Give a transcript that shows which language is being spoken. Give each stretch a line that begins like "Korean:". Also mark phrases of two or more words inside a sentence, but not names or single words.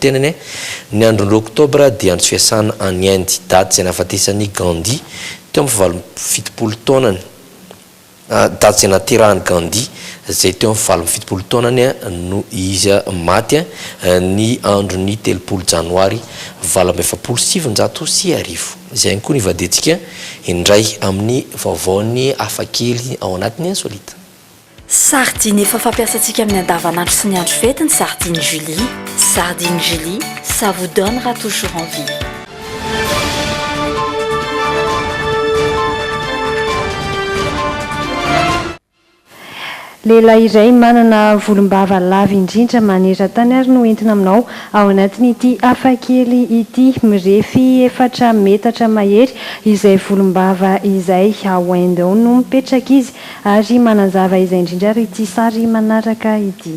Malagasy: tenany ny andro 2 oktobra dia andro fiasana any Inde daty izay nahafatesany Gandhi teo amin'ny 70 taonany daty izay naterahany Gandhi zay teo amin'ny 70 taonany no izy maty ny andro ny 3 janoary 1970 izay ihany koa ny vadetsika indray amin'ny vaovaony hafakely ao anatiny insolita. Sardine efa fampiasantsika amin'ny andavanandro sy ny andro fety ny sardine Julie.
French: Sardine Julie, ça vous donnera toujours envie.
Malagasy: Lehilahy iray manana volombava lava indrindra maneran-tany ary no entina aminao ao anatin'ity hafakely ity mirefy 4 metatra mahery izay volombava izay ao Inde ao no mipetraka izy ary manazava izay indrindra ary ity sary manaraka ity.